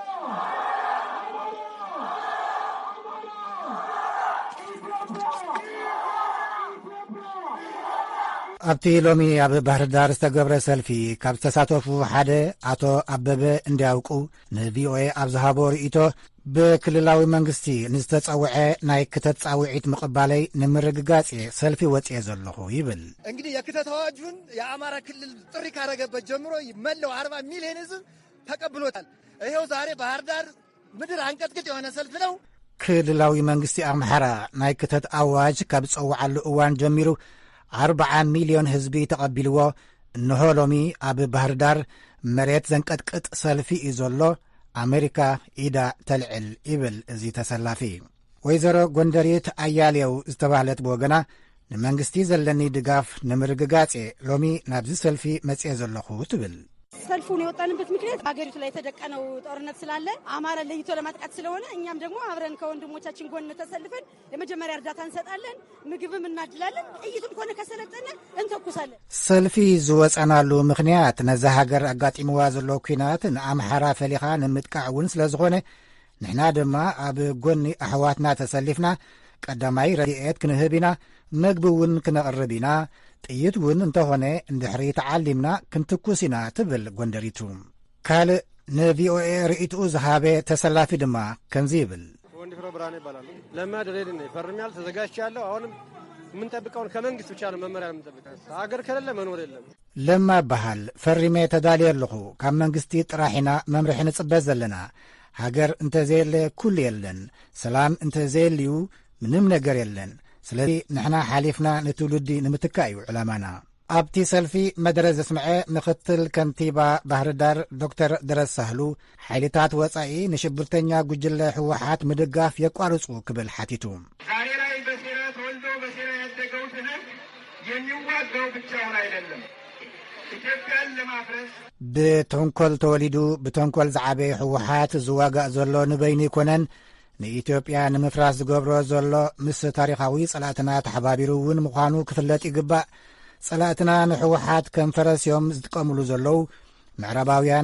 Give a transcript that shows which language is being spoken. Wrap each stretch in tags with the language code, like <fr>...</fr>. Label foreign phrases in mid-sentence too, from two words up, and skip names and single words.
<ti>ኣብቲ ሎሚ ኣብ ባህር ዳር ዝተገብረ ሰልፊ ካብ ዝተሳተፉ ሓደ ኣቶ ኣበበ እንዲያውቁ ንቪኦኤ ኣብ ዝሃቦ ርእቶ ብክልላዊ መንግስቲ ንዝተጸውዐ ናይ ክተት ጻውዒት ምቕባለይ ንምርግጋጽ ሰልፊ ወፅየ ዘለኹ ይብል</ti> <am>እንግዲህ የክተት አዋጁን የአማራ ክልል ጥሪ ካረገበት ጀምሮ መለው 40 ሚሊዮን ህዝብ ተቀብሎታል ይሄው ዛሬ ባህር ዳር ምድር አንቀጥቅጥ የሆነ ሰልፍ ነው</am> <ti>ክልላዊ መንግስቲ ኣምሓራ ናይ ክተት ኣዋጅ ካብ ጸውዓሉ እዋን ጀሚሩ 40 ሚሊዮን ህዝቢ ተቐቢልዎ እንሆ ሎሚ ኣብ ባህር ዳር መሬት ዘንቀጥቅጥ ሰልፊ እዩ ዘሎ ኣሜሪካ ኢዳ ተልዕል ይብል እዚ ተሰላፊ ወይዘሮ ጎንደሪት ኣያሌው ዝተባህለት ብወገና ንመንግስቲ ዘለኒ ድጋፍ ንምርግጋጽ ሎሚ ናብዚ ሰልፊ መጽየ ዘለኹ ትብል</ti> <am>ሰልፉን የወጣንበት ምክንያት ሀገሪቱ ላይ የተደቀነው ጦርነት ስላለ አማራ ለይቶ ለማጥቃት ስለሆነ እኛም ደግሞ አብረን ከወንድሞቻችን ጎን ተሰልፈን የመጀመሪያ እርዳታ እንሰጣለን ምግብም እናድላለን ጥይትም ኮነ ከሰለጠነ እንተኩሳለን</am> <ti>ሰልፊ ዝወጸናሉ ምክንያት ነዛ ሃገር አጋጢምዋ ዘሎ ኩናት ንኣምሓራ ፈሊኻ ንምጥቃዕውን ስለዝኾነ ንሕና ድማ ኣብ ጎኒ ኣሕዋትና ተሰሊፍና ቀዳማይ ረድኤት ክንህብ ኢና ምግቢ እውን ክነቕርብ ኢና ጥይት እውን እንተኾነ እንድሕሪ ተዓሊምና ክንትኩስ ኢና ትብል ጎንደሪቱ ካልእ ንቪኦኤ ርእይትኡ ዝሃበ ተሰላፊ ድማ ከምዚ ይብል</ti> <am>ወንዲ ፍሮ ብርሃኔ ይባላሉ ለማደሬድነ ፈርሚያል ተዘጋጅቻለሁ አሁንም የምንጠብቀውን ከመንግስት ብቻ ነው መመሪያ የምንጠብቀው ሀገር ከሌለ መኖር የለም</am> <ti>ለማ ይባሃል ፈርሜ ተዳልየ ኣለኹ ካብ መንግስቲ ጥራሒና መምርሒ ንጽበዝ ዘለና ሃገር እንተዘየለ ኩሉ የለን ሰላም እንተዘየልዩ ምንም ነገር የለን ስለዚ ንሕና ሓሊፍና ንትውልዲ ንምትካ እዩ ዕላማና ኣብቲ ሰልፊ መደረ ዘስምዐ ምክትል ከንቲባ ባህር ዳር ዶክተር ድረስ ሳህሉ ሓይልታት ወፃኢ ንሽብርተኛ ጉጅለ ሕወሓት ምድጋፍ የቋርጹ ክብል ሓቲቱ</ti> <am>ዛሬ ላይ በሴራ ተወልዶ በሴራ ያደገው ህዝብ የሚዋጋው ብቻውን አይደለም ኢትዮጵያን ለማፍረስ</am> <ti>ብተንኰል ተወሊዱ ብተንኰል ዝዓበየ ሕወሓት ዝዋጋእ ዘሎ ንበይኒ ይኮነን ንኢትዮጵያ ንምፍራስ ዝገብሮ ዘሎ ምስ ታሪኻዊ ጸላእትና ተሓባቢሩ እውን ምዃኑ ክፍለጥ ይግባእ ጸላእትና ንሕወሓት ከም ፈረስዮም ዝጥቀምሉ ዘለዉ ምዕራባውያን</ti>